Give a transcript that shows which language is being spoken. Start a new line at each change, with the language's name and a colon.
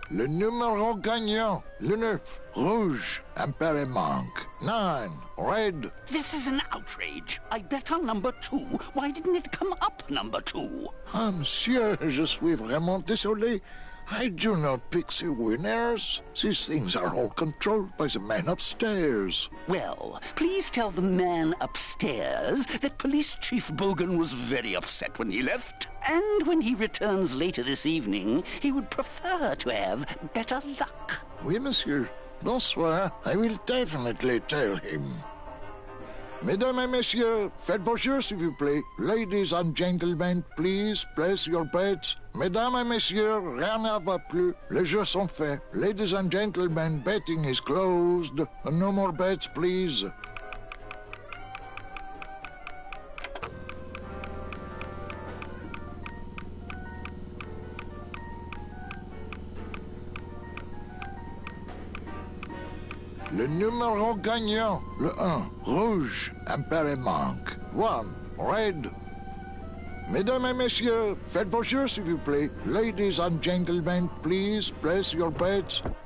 French: Le numéro gagnant, le 9, rouge, impair manque.
English: 9, red. This is an outrage. I bet on number 2. Why didn't it come up number 2?
French: Ah, monsieur, je suis vraiment désolé.
English: I do not pick the winners. These things are all controlled by the man upstairs. Well, please tell the man upstairs that Police Chief Bogan was very upset when he left. And when he returns later this evening, he would prefer to have better luck.
French: Oui, monsieur. Bonsoir.
English: I will definitely tell him.
French: Mesdames et messieurs, faites vos jeux, s'il vous plaît.
English: Ladies and gentlemen, please place your bets.
French: Mesdames et messieurs, rien ne va plus. Les jeux sont faits.
English: Ladies and gentlemen, betting is closed. No more bets, please.
French: Le numéro gagnant, le 1, rouge, impair manque. 1, red. Mesdames et messieurs, faites vos jeux, s'il vous plaît.
English: Ladies and gentlemen, please place your bets.